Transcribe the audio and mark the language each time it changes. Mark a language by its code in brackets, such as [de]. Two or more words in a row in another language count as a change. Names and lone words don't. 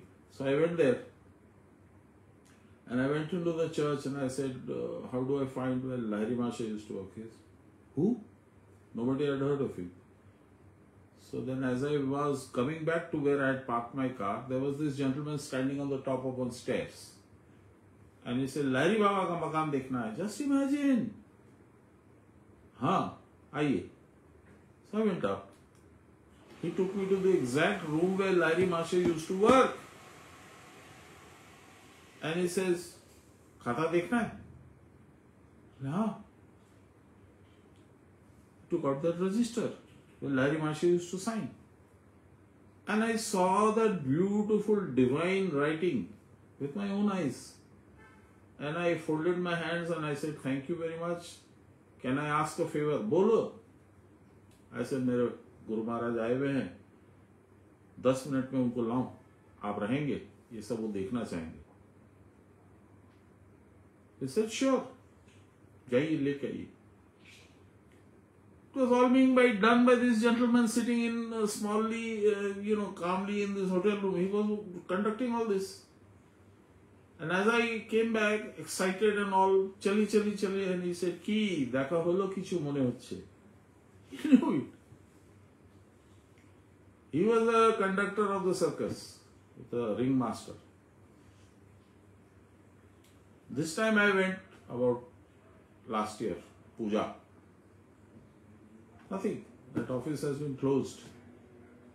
[en] So I went there and I went into the church and I said, "How do I find where Lahiri Mahasha used to work?" He said, "Who?" Nobody had heard of him. So then as I was coming back to where I had parked my car, there was this gentleman standing on the top of one stairs. And he said, [hi] "लाहिड़ी बाबा का मकान देखना है." [en] Just imagine. Aiye. So I went up. He took me to the exact room where Lahiri Mahasha used to work. And he says, [hi] "खाता देखना है?" [en] Yeah. Took out that register where Lahiri Mahasha used to sign. And I saw that beautiful divine writing with my own eyes. And I folded my hands and I said, "Thank you very much. Can I ask a favor?" "Bolo." I said, [hi] "मेरे गुरु महाराज आए हुए हैं, 10 मिनट में उनको लाऊं, आप रहेंगे, ये सब वो देखना चाहेंगे." [en] He said, "Sure, [hi] जाइए लेके आइए." [en] It was all being done by this gentleman sitting in calmly in this hotel room. He was conducting all this. And as I came back, excited and all, chali, and he said, [bn] "কি, দেখা হলো কিছু মনে হচ্ছে." [en] He knew it. He was a conductor of the circus, the ringmaster. This time I went about last year, Puja. Nothing. That office has been closed.